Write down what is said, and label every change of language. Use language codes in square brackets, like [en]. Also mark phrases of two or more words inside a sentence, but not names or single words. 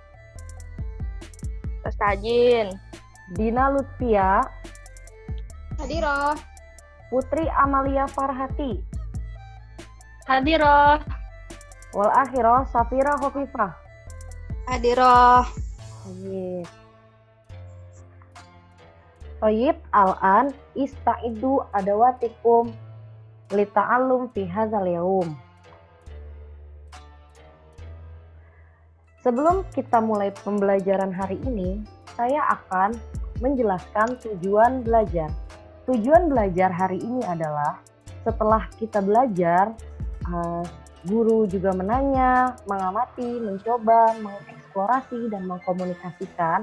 [ar] Tastajin. Dina Lutfia. Hadiro. Putri Amalia Farhati. Hadiro. Wal akhirah Safira Khofifah. Hadiro. Yes. طيب الآن استعدوا أدواتكم للتعلم في هذا اليوم. [id] Sebelum kita mulai pembelajaran hari ini, saya akan menjelaskan tujuan belajar. Tujuan belajar hari ini adalah setelah kita belajar, guru juga menanya, mengamati, mencoba, mengeksplorasi, dan mengkomunikasikan.